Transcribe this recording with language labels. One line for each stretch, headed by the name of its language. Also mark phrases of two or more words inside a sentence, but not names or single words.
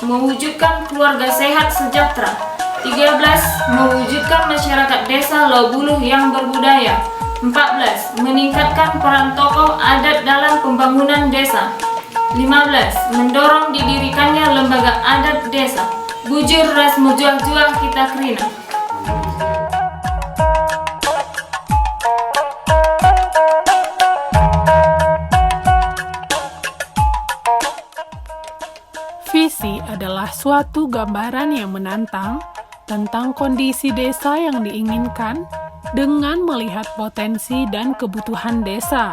Indonesian: Mewujudkan keluarga sehat sejahtera. 13. Mewujudkan masyarakat Desa Laubuluh yang berbudaya. 14. Meningkatkan peran tokoh adat dalam pembangunan desa. 15. Mendorong didirikannya lembaga adat desa.
Batak Karo: Bujur ras mujuah-juah kita kerina.
Indonesian: Visi adalah suatu gambaran yang menantang tentang kondisi desa yang diinginkan dengan melihat potensi dan kebutuhan desa.